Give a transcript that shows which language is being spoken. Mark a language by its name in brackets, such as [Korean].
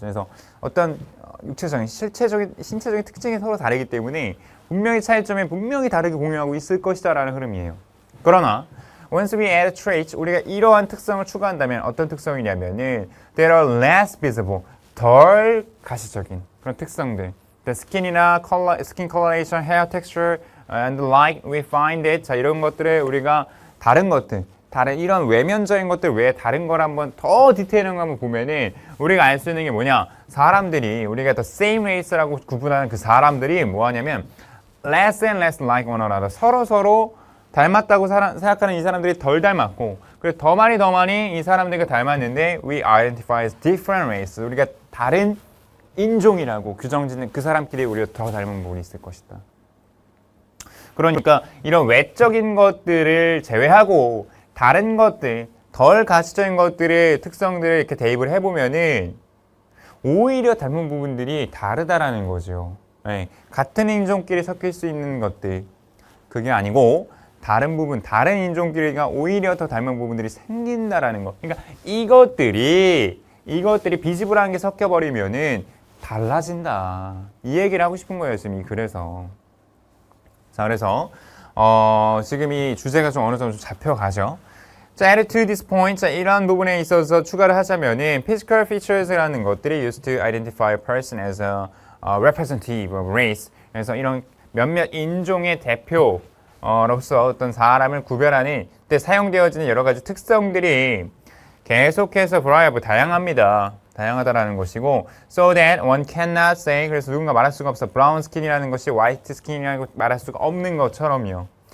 [Korean] 그래서 어떤 육체적인, 신체적인 특징이 서로 다르기 때문에 분명히 차이점에 분명히 다르게 공유하고 있을 것이다라는 흐름이에요. 그러나 [English] once we add traits, [Korean] 우리가 이러한 특성을 추가한다면 어떤 특성이냐면은 [English] there are less visible, [Korean] 덜 가시적인 그런 특성들. [English] The skin이나 skin coloration, hair texture and the like we find it. [Korean] 자, 이런 것들을 우리가 다른 것들, 다른 이런 외면적인 것들 외에 다른 걸 한번 더 디테일한 거 한번 보면은 우리가 알 수 있는 게 뭐냐? [English] 사람들이 우리가 the same race라고 구분하는 그 사람들이 뭐 하냐면 less and less like one another. [Korean] 서로 닮았다고 생각하는 이 사람들이 덜 닮았고, 그리고 더 많이 이 사람들과 닮았는데 [English] we identify as different race. [Korean] 우리가 다른 인종이라고 규정짓는 그 사람끼리 우리가 더 닮은 부분이 있을 것이다. 그러니까 이런 외적인 것들을 제외하고 다른 것들, 덜 가시적인 것들의 특성들을 이렇게 대입을 해보면은 오히려 닮은 부분들이 다르다라는 거죠. 네, 같은 인종끼리 섞일 수 있는 것들, 그게 아니고 다른 부분, 다른 인종끼리가 오히려 더 닮은 부분들이 생긴다라는 거. 그러니까 이것들이 비지불한 게 섞여버리면은 달라진다. 이 얘기를 하고 싶은 거예요, 지금 이 글에서. 자, 그래서 지금 이 주제가 좀 어느 정도 좀 잡혀가죠. [English] 자, add to this point. [Korean] 자, 이러한 부분에 있어서 추가를 하자면은 [English] physical features라는 것들이 used to identify a person as a representative of race. [Korean] 그래서 이런 몇몇 인종의 대표로서 어떤 사람을 구별하는 때 사용되어지는 여러 가지 특성들이 계속해서 variable, 다양하다라는 것이고, [English] so that one cannot say, [Korean] 그래서 누군가 말할 수가 없어. brown skin이라는 것이 white skin이라고 말할 수가 없는 것처럼요.